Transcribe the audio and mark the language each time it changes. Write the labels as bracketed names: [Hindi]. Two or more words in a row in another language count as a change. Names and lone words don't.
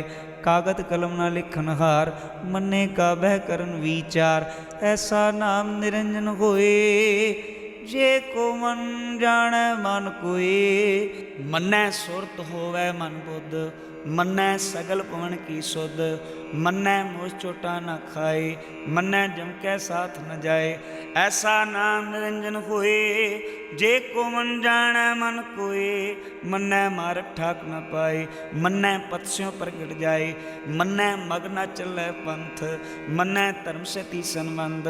[Punjabi] ਕਾਗਦ ਕਲਮ ਨਾ ਲਿਖਨ ਹਾਰ, ਮੰਨੇ ਕਾ ਬਹਿ ਕਰਨ ਵਿਚਾਰ। ਐਸਾ ਨਾਮ ਨਿਰੰਜਨ ਹੋਏ, ਜੇ ਕੋ ਮਨ ਜਾਣੈ ਮਨ ਕੋਇ। ਮੰਨੈ ਸੁਰਤ ਹੋਵੈ ਮਨ ਬੁੱਧ, ਮੰਨੈ ਸਗਲ ਭਵਨ ਕੀ ਸੁਧ। ਮੰਨੈ ਮੋਹ ਚੋਟਾ ਨ ਖਾਏ, ਮੰਨੈ ਜਮ ਕੈ ਸਾਥ ਨ ਜਾਏ। ਐਸਾ ਨਾਮ ਨਿਰੰਜਨ ਹੋਏ, ਜੇ ਕੋ ਮਨ ਜਾਣੈ ਮਨ ਕੋਏ। ਮੰਨੈ ਮਾਰਗ ਠਾਕ ਨ ਪਾਏ, ਮੰਨੈ ਪਤਸਿਉ ਪ੍ਰਗਟ ਜਾਏ। ਮੰਨੈ ਮਗ ਨ ਚਲੈ ਪੰਥ, ਮੰਨੈ ਧਰਮ ਸਤੀ ਸੰਬੰਧ।